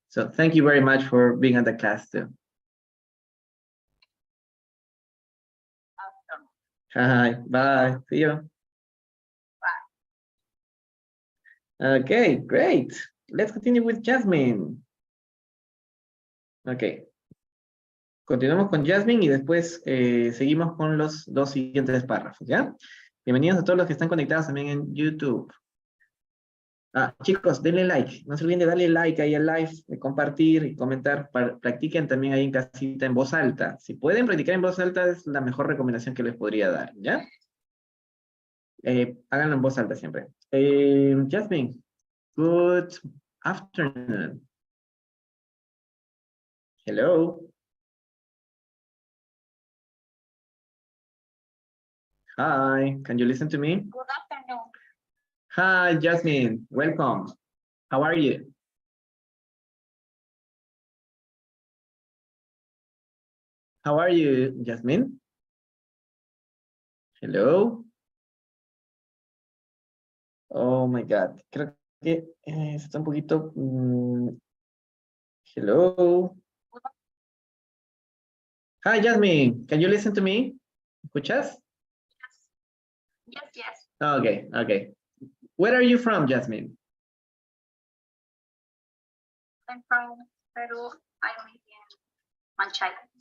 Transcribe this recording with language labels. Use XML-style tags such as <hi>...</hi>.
<en>So thank you very much for being at the class too. Hi, bye. See you. Bye. Okay, great. Let's continue with Jasmine. Okay.</en> <es>Continuamos con Jasmine y después seguimos con los dos siguientes párrafos, ¿ya? Bienvenidos a todos los que están conectados también en YouTube. Chicos, denle like. No se olviden de darle like ahí al live, de compartir y comentar. Practiquen también ahí en casita en voz alta. Si pueden practicar en voz alta es la mejor recomendación que les podría dar, ¿ya? Háganlo en voz alta siempre.</es> <en>Jasmine, good afternoon. Hello. Hi, can you listen to me? Good afternoon. Hi, Jasmine, welcome. How are you? How are you, Jasmine? Hello. Oh my God,</en> <es>creo que está un poquito.</es> <en>Hello. Hi, Jasmine, can you listen to me?</en> <es>¿Escuchas?</es> <en>Yes, yes. Okay, okay. Where are you from, Jasmine? I'm from Peru. I live in Manchay.</en>